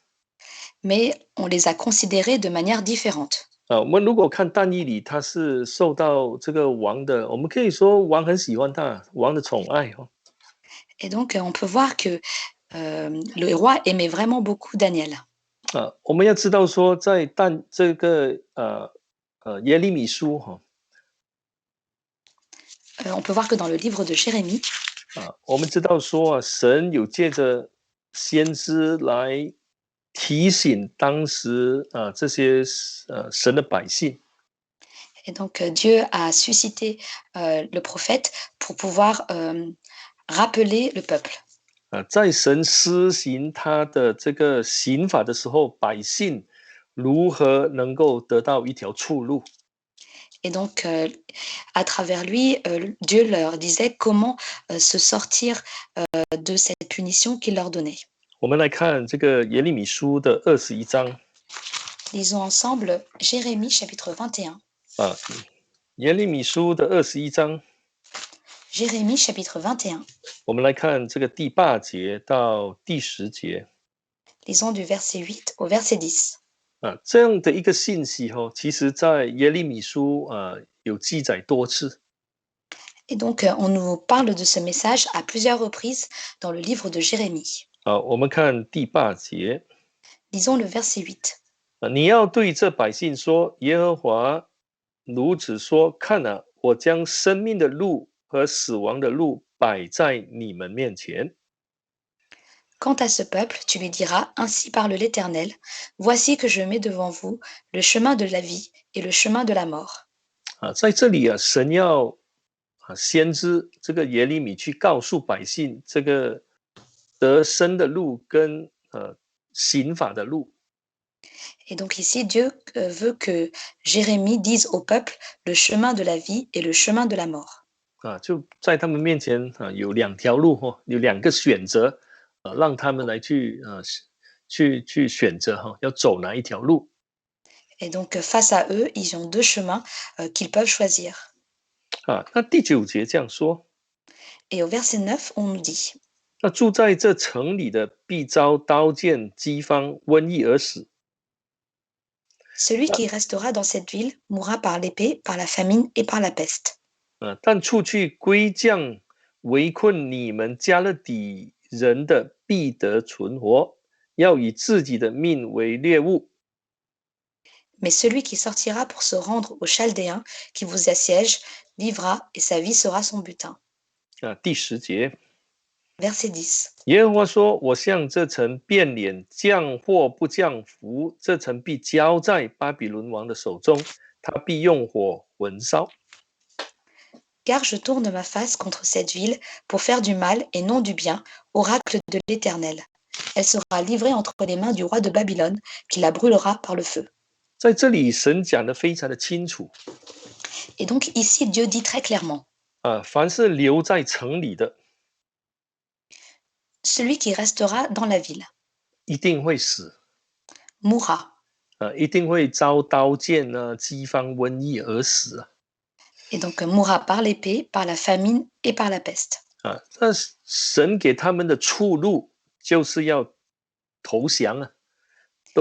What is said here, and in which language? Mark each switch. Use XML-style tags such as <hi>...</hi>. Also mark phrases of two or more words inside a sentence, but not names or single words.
<fr>Mais on les a considérés de manière différente.</fr> <zh>啊，我们如果看但以理，他是受到这个王的，我们可以说王很喜欢他，王的宠爱</zh> <fr>Et donc, on peut voir que le roi aimait vraiment beaucoup Daniel.</fr> <zh>啊，我们要知道说，在这个耶利米书</zh> <fr>On peut voir que dans le livre de Jérémie,</fr> <zh>啊，我们知道说神有借着先知来提醒当时这些神的百姓。</zh> <fr>et donc Dieu a suscité le prophète pour pouvoir rappeler le peuple.</fr> <zh>在神施行他的这个刑法的时候，百姓如何能够得到一条出路？</zh> <fr>Et donc, à travers lui, Dieu leur disait comment se sortir de cette punition qu'il leur donnait.</fr> <zh>我们来看这个耶利米书的21章</zh> <fr>Lisons ensemble Jérémie chapitre 21.</fr> <zh>啊，耶利米书的21章，</zh> <fr>Jérémie chapitre 21.</fr> <zh>我们来看这个第8节到第10节</zh> <fr>Lisons du verset 8 au verset 10.</fr> <zh>啊，这样的一个信息其实在耶利米书有记载多次</zh> <fr>Et donc, on nous parle de ce message à plusieurs reprises dans le livre de Jérémie.</fr> <zh>啊。我们看第8节</zh> <fr>Lisons le verset 8.</fr> <zh>你要对这百姓说，耶和华如此说：看啊，我将生命的路和死亡的路摆在你们面前。</zh> <fr>Quant à ce peuple, tu lui diras, ainsi parle l'Éternel, voici que je mets devant vous le chemin de la vie et le chemin de la mort.</fr> <zh>啊，在这里神要先知这个耶利米去告诉百姓这个得生的路跟刑法的路。</zh> <fr>Et donc ici, Dieu veut que Jérémie dise au peuple le chemin de la vie et le chemin de la mort.</fr> <zh>啊，就在他们面前有2条路有2个选择让他们来去选择要走哪一条路。</zh> <fr>Et donc face à eux, ils ont 2 chemins qu'ils peuvent choisir.</fr> <zh>啊，那第9节这样说，</zh> <fr>Et au verset 9, on nous dit,</fr> <zh>那住在这城里的必遭刀剑、饥荒、瘟疫而死。</zh> <fr>celui qui restera dans cette ville mourra par l'épée, par la famine et par la peste.</fr> <zh>但出去归降围困你们加勒底人的必得存活，要以自己的命为猎物。</zh> <fr>Mais celui qui sortira pour se rendre aux Chaldéens qui vous assiègent vivra et sa vie sera son butin.</fr> <zh>第10节，</zh> <fr>Verset 10.</fr> <zh>耶和华说：“我向这城变脸，降祸不降福，这城必交在巴比伦王的手中，他必用火焚烧。”</zh> <fr>Car je tourne ma face contre cette ville pour faire du mal et non du bien, oracle de l'Éternel. Elle sera livrée entre les mains du roi de Babylone, qui la brûlera par le feu.</fr> <zh>在这里，神讲得非常的清楚</zh> <fr>Et donc ici, Dieu dit très clairement,</fr> <zh>凡是留在城里的，</zh> <fr>celui qui restera dans la ville</fr> <zh>一定会死</zh> <fr>mourra.</fr> <zh>一定会遭刀剑饥荒、瘟疫而死</zh> <fr>Et donc mourra par l'épée, par la famine et par la peste.</fr> <zh>那神给他们的出路，就是要投降啊，都</zh>